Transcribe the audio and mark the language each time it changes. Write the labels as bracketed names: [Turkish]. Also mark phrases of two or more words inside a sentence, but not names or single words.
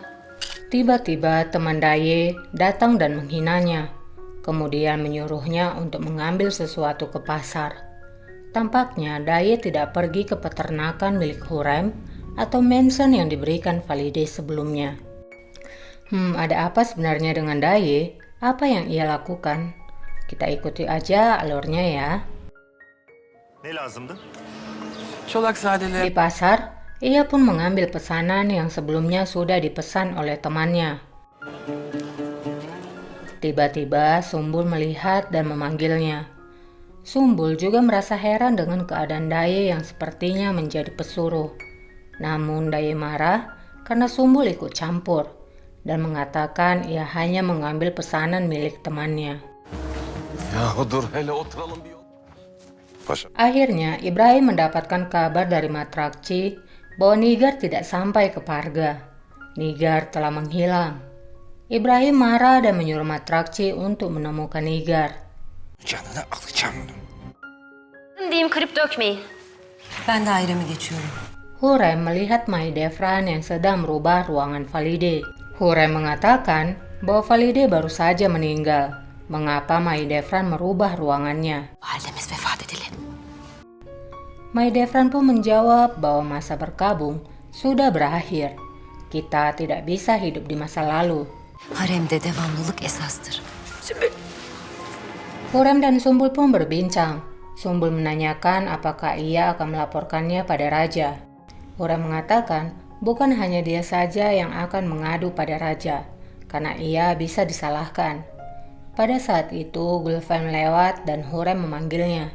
[Indonesian] Tiba-tiba teman Daye datang dan menghinanya, kemudian menyuruhnya untuk mengambil sesuatu ke pasar. Tampaknya Daye tidak pergi ke peternakan milik Hurrem atau mansion yang diberikan Valide sebelumnya. Ada apa sebenarnya dengan Daye? Apa yang ia lakukan? Kita ikuti aja alurnya ya. [Turkish] Ne lazımdı? Çolak [Indonesian] Di pasar, ia pun mengambil pesanan yang sebelumnya sudah dipesan oleh temannya. Tiba-tiba Sumbul melihat dan memanggilnya. Sumbul juga merasa heran dengan keadaan Daye yang sepertinya menjadi pesuruh. Namun Daye marah karena Sumbul ikut campur dan mengatakan ia hanya mengambil pesanan milik temannya. [Turkish] Yahu dur hele oturalım bir yol. Paşa. [Indonesian] Akhirnya Ibrahim mendapatkan kabar dari Matrakci bahwa Nigar tidak sampai ke Parga. Nigar telah menghilang. Ibrahim marah dan menyuruh Matrakci untuk menemukan Nigar. [Turkish] Canını alacağım. Diyeyim kırıp dökmeyin. Ben daireme geçiyorum. [Indonesian] Hurrem melihat Mahidevran yang sedang merubah ruangan Valide. Hurrem mengatakan bahwa Valide baru saja meninggal. Mengapa Mahidevran merubah ruangannya? [Turkish] Validemiz vefat edildi. [Indonesian] Mahidevran pun menjawab bahwa masa berkabung sudah berakhir. Kita tidak bisa hidup di masa lalu. [Turkish] Haremde devamlılık esastır. [Indonesian] Hurrem dan Sumbul pun berbincang. Sumbul menanyakan apakah ia akan melaporkannya pada raja. Hurrem mengatakan bukan hanya dia saja yang akan mengadu pada raja, karena ia bisa disalahkan. Pada saat itu Gulfem lewat dan Hurrem memanggilnya.